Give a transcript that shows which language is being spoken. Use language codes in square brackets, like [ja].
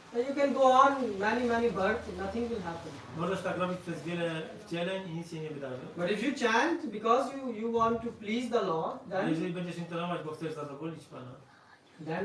[en] then you can go on many births, nothing will happen. [pl] możesz tak robić przez wiele wcieleń i nic się nie wydarzy. [en] But if you chant because you want to please the Lord, [pl] Ale jeżeli [en] then [pl] będziesz intonować, bo chcesz zadowolić Pana,